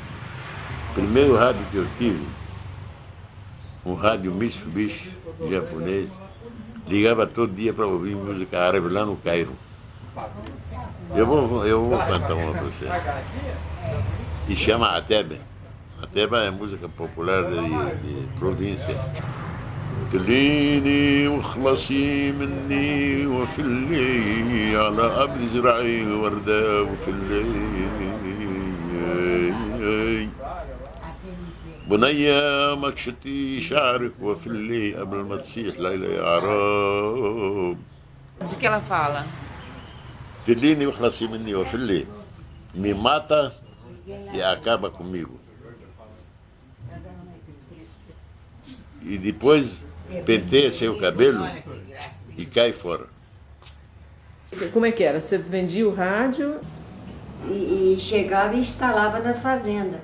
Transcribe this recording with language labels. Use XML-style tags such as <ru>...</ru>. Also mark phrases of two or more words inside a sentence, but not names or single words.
<pt>O primeiro rádio que eu tive, um rádio Mitsubishi japonês, ligava todo dia para ouvir música árabe lá no Cairo. Eu vou cantar uma para você. E chama Ateba. Ateba é música popular de província.</pt> <ar>تليني وخلصي مني وفي الليل على أبد زرعي وردة وفي الليل بنية ما تشتي شعرك وفي الليل قبل ما تصيح ليلى يا عرب.</ar> <pt>De que ela fala?</pt> <ar>تليني وخلصي مني وفي الليل.</ar> <pt>Me mata e acaba comigo. E depois penteia seu cabelo e cai fora. Como é que era? Você vendia o rádio? E chegava e instalava nas fazendas.</pt>